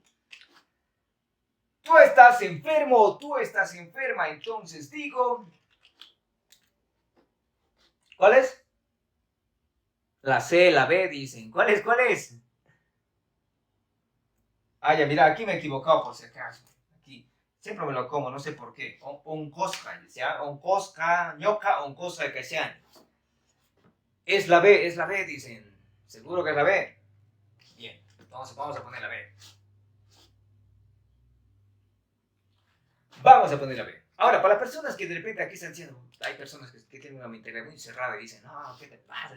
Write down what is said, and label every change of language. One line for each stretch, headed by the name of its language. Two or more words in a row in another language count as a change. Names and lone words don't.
Spanish: Tú estás enfermo o tú estás enferma, entonces digo... ¿Cuál es? La C, la B, dicen. ¿Cuál es? Ah, ya, mira, aquí me he equivocado por si acaso. Aquí. Siempre me lo como, no sé por qué.
Quechua: Oncosca, ¿ya? Oncosca, ñoca, oncosca,
Spanish: que sean. Es la B, dicen. ¿Seguro que es la B? Bien, entonces vamos a poner la B. Vamos a poner la B. Ahora, para las personas que de repente aquí están diciendo, hay personas que tienen una mentalidad muy cerrada y dicen, no, ¿qué te pasa?